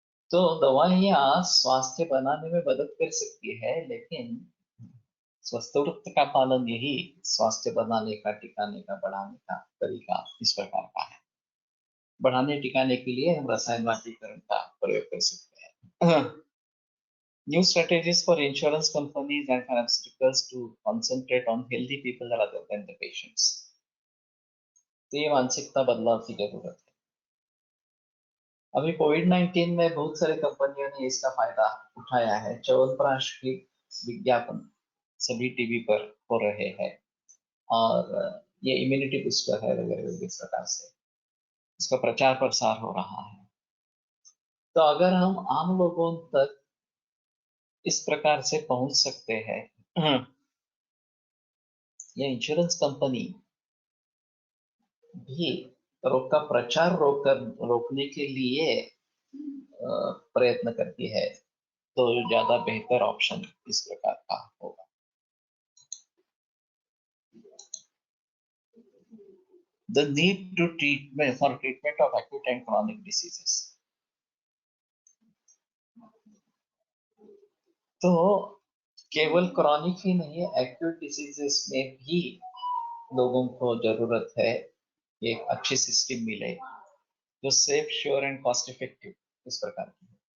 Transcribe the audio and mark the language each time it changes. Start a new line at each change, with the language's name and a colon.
Hindi: तो दवाइयाँ स्वास्थ्य बनाने में मदद कर सकती है, लेकिन स्वस्थ का पालन यही स्वास्थ्य बनाने का, टिकाने का, बढ़ाने का तरीका इस प्रकार का है। बढ़ाने टिकाने के लिए हम रसायन वाटीकरण का प्रयोग कर सकते हैं।
English: New strategies for insurance companies and pharmaceuticals to concentrate on healthy people rather than the patients.
Hindi: तो ये मानसिकता बदलाव की जरूरत है। अभी कोविड-19 में बहुत सारी कंपनियों ने इसका फायदा उठाया है। च्यवनप्राश की विज्ञापन सभी टीवी पर हो रहे हैं, और ये इम्यूनिटी बूस्टर है वगैरह इस प्रकार से इसका प्रचार प्रसार हो रहा है। तो अगर हम आम लोगों तक इस प्रकार से पहुंच सकते हैं, ये इंश्योरेंस कंपनी भी रोग का प्रचार रोकने के लिए प्रयत्न करती है, तो ज्यादा बेहतर ऑप्शन इस प्रकार का होगा।
English: The need to treatment of acute and chronic diseases.
Hindi: तो केवल क्रॉनिक ही नहीं है, एक्यूट डिसीजेस में भी लोगों को जरूरत है एक अच्छी सिस्टम मिले जो
English: safe, sure and cost effective
Hindi: इस प्रकार की है।